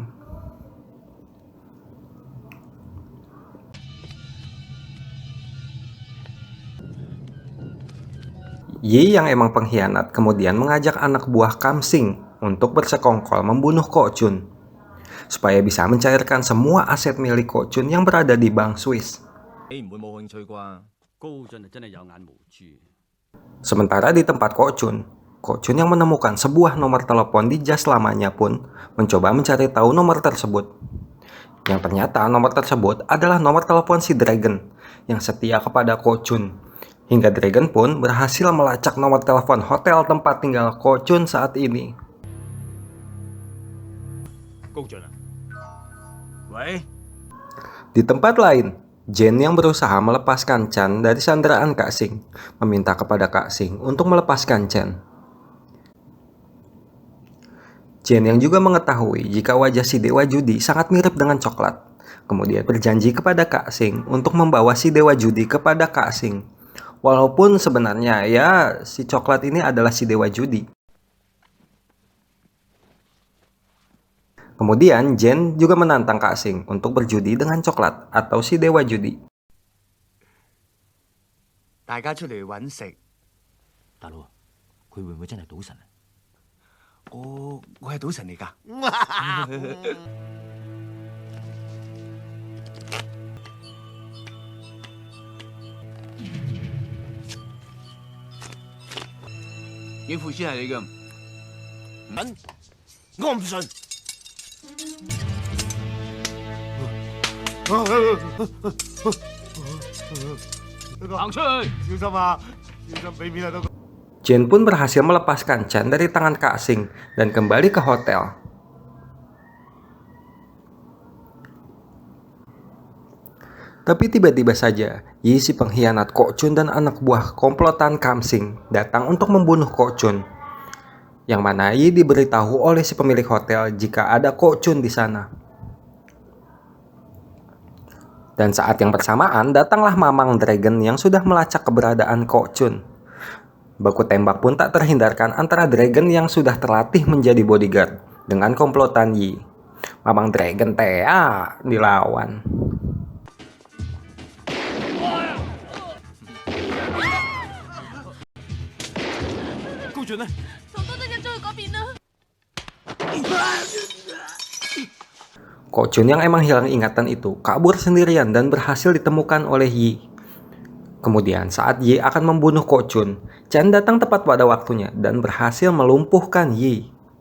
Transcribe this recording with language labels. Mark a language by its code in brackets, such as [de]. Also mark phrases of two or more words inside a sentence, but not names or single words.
[id] Yi yang emang pengkhianat kemudian mengajak anak buah Kamsing untuk bersekongkol membunuh Ko Chun supaya bisa mencairkan semua aset milik Ko Chun yang berada di Bank Swiss. [yue] 你唔會冇興趣啩？高進真係有眼無珠。 [id] Sementara di tempat Ko Chun yang menemukan sebuah nomor telepon di jas lamanya pun mencoba mencari tahu nomor tersebut. Yang ternyata nomor tersebut adalah nomor telepon si Dragon yang setia kepada Ko Chun. Hingga Dragon pun berhasil melacak nomor telepon hotel tempat tinggal Ko Chun saat ini. [yue] 高進啊！喂， [id] Di tempat lain, Jen yang berusaha melepaskan Chan dari sandraan Kak Sing meminta kepada Kak Sing untuk melepaskan Chen. Jen yang juga mengetahui jika wajah si dewa judi sangat mirip dengan coklat, kemudian berjanji kepada Kak Sing untuk membawa si dewa judi kepada Kak Sing. Walaupun sebenarnya ya si coklat ini adalah si dewa judi. Kemudian Jen juga menantang Kak Sing untuk berjudi dengan coklat atau si dewa judi. [yue] 大家出嚟揾食，大佬，佢會唔會真係賭神啊？我係賭神嚟㗎。應付先係你嘅，我唔信。行出去！小心啊！小心俾面啊，都。 [id] Jen pun berhasil melepaskan Chan dari tangan Kak Sing dan kembali ke hotel. Tapi tiba-tiba saja, Yi si pengkhianat Ko Chun dan anak buah komplotan Kamsing datang untuk membunuh Ko Chun. Yang mana Yi diberitahu oleh si pemilik hotel jika ada Ko Chun di sana. Dan saat yang bersamaan datanglah Mamang Dragon yang sudah melacak keberadaan Ko Chun. Baku tembak pun tak terhindarkan antara Dragon yang sudah terlatih menjadi bodyguard dengan komplotan Yi. Mamang Dragon dilawan. [yue] 高進呢？同多啲人追去嗰邊啦。 [id] Ko Chun yang emang hilang ingatan itu kabur sendirian dan berhasil ditemukan oleh Yi. Kemudian saat Yi akan membunuh Ko Chun, Chan datang tepat pada waktunya dan berhasil melumpuhkan Yi.